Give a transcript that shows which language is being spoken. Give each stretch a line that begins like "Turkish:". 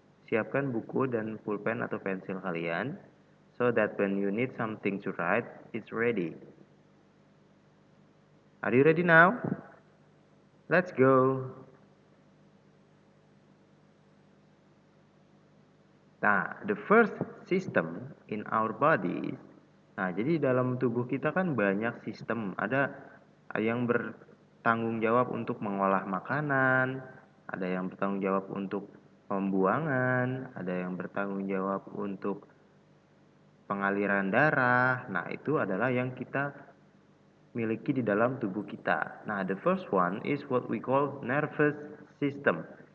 Indonesian: Siapkan buku dan pulpen atau pensil kalian
English: so that when you need something to write, it's ready. Are you ready now? Let's go. Nah, the first system in our body.
Indonesian: Nah, jadi dalam tubuh kita kan banyak sistem. Ada yang bertanggung jawab untuk mengolah makanan, ada yang bertanggung jawab untuk pembuangan, ada yang bertanggung jawab untuk pengaliran darah. Nah, itu adalah yang kita miliki di dalam tubuh kita.
English: Nah, the first one is what we call nervous system.